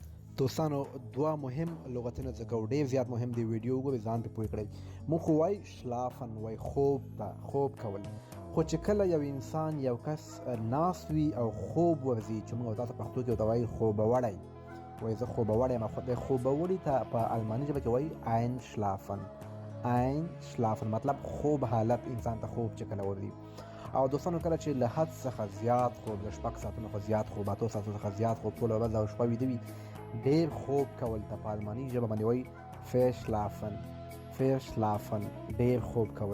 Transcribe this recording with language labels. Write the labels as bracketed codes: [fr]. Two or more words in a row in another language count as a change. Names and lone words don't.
[ps] دوستانو دوه مهم لغتونه ځکه ډېر زیات مهم دی، ویډیو وګورئ ځان پې پوه کړئ. موږ خو وایو شلافن، وایي خوب ته، خوب کول. خو چې کله یو انسان یو کس ناست وي او خوب ورځي، چې موږ تاسو پښتو کې ورته وایي خوبوړی، وایي زه خوبوړی یم. خو د خوبوړي ته په الماني ژبه کې وایي [de] ein schlafen. ein schlafen [ps] مطلب خوب حالت، انسان ته خوب چې کله ورځي. او دوستانو کله چې له حد څخه زیات خوب، له 6 ساعتونو څخه زیات خوب، 8 ساعتونو څخه زیات خوب، ټوله ورځ او شپه ویده وي، ډېر خوب کول ته په الماني ژبه باندې وایي verschlafen. verschlafen ډېر خوب کول.